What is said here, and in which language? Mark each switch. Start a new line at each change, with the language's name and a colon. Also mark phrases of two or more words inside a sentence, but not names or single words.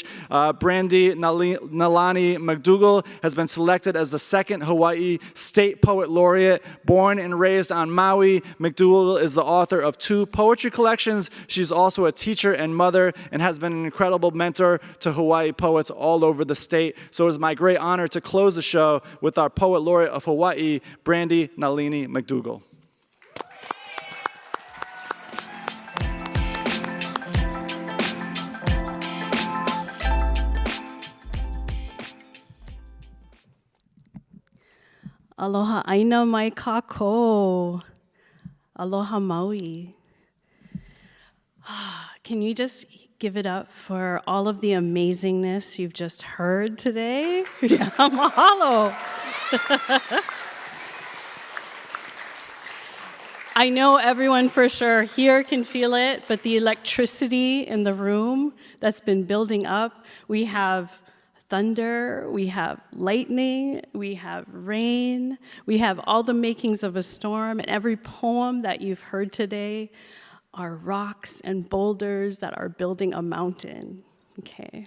English: Brandy Nalani McDougall has been selected as the second Hawaii State Poet Laureate. Born and raised on Maui, McDougall is the author of 2 poetry collections. She's also a teacher and mother and has been an incredible mentor to Hawaii poets all over the state. So it is my great honor to close the show with our Poet Laureate of Hawaii, Brandy Nalini McDougall.
Hawaiian: Aloha aina mai kako. Aloha Maui.
English: Can you just give it up for all of the amazingness you've just heard today? Yeah, mahalo. I know everyone for sure here can feel it, but the electricity in the room that's been building up, we have thunder, we have lightning, we have rain, we have all the makings of a storm, and every poem that you've heard today are rocks and boulders that are building a mountain, okay?